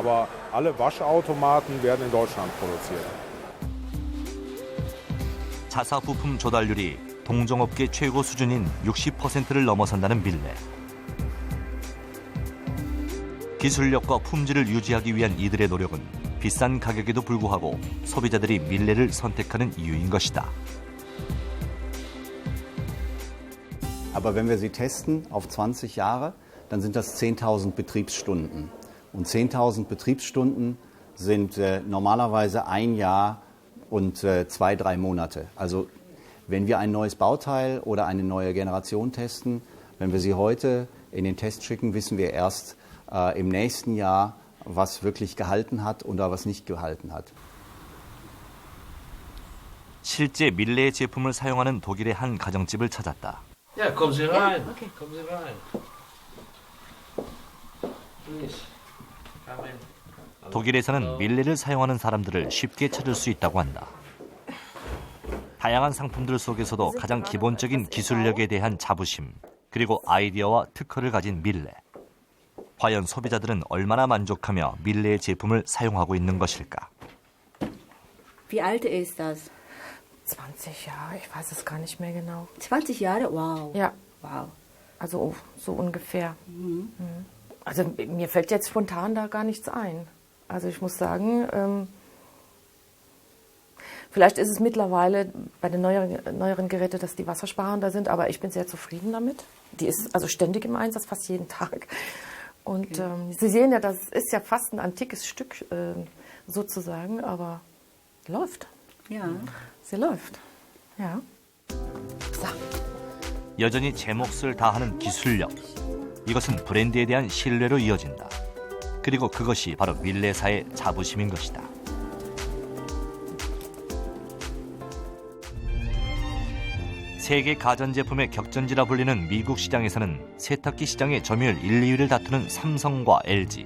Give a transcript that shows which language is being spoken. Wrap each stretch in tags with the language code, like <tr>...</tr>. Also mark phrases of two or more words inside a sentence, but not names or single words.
<de>Aber alle Waschautomaten werden in Deutschland produziert.</de> <ko>자사 부품 조달률이 동종업계 최고 수준인 60%를 넘어선다는 밀레. 기술력과 품질을 유지하기 위한 이들의 노력은 비싼 가격에도 불구하고 소비자들이 밀레를 선택하는 이유인 것이다.</ko> <de>Aber wenn wir sie testen auf 20 Jahre, dann sind das 10.000 Betriebsstunden. Und 10.000 Betriebsstunden sind normalerweise ein Jahr und 2-3 Monate. Also wenn wir ein neues Bauteil oder eine neue Generation testen, wenn wir sie heute in den Test schicken, wissen wir erst im nächsten Jahr, was wirklich gehalten hat oder was nicht gehalten hat.</de> <ko>실제 밀레의 제품을 사용하는 독일의 한 가정집을 찾았다.</ko> <de>Ja, kommen Sie rein. Ja, okay. Kommen Sie rein.</de> <en>Please. Come in.</en> <ko>독일에서는 밀레를 사용하는 사람들을 쉽게 찾을 수 있다고 한다. 다양한 상품들 속에서도 가장 기본적인 기술력에 대한 자부심, 그리고 아이디어와 특허를 가진 밀레. 과연 소비자들은 얼마나 만족하며 밀레의 제품을 사용하고 있는 것일까?</ko> <de>Wie alt ist das? 20 Jahre, ich weiß es gar nicht mehr genau. 20 Jahre? Wow. Ja. Wow. Also so ungefähr. Mhm. Also mir fällt jetzt spontan da gar nichts ein. Also ich muss sagen, vielleicht ist es mittlerweile bei den neueren Geräten, dass die wassersparender sind, aber ich bin sehr zufrieden damit. Die ist also ständig im Einsatz, fast jeden Tag. Und Sie sehen ja, das ist ja fast ein antikes Stück sozusagen, aber läuft. Ja. Sie läuft. Ja. So.</de> <ko>여전히 제 몫을 다하는 기술력. 이것은 브랜드에 대한 신뢰로 이어진다. 그리고 그것이 바로 밀레사의 자부심인 것이다. 세계 가전제품의 격전지라 불리는 미국 시장에서는 세탁기 시장의 점유율 1, 2위를 다투는 삼성과 LG.</ko>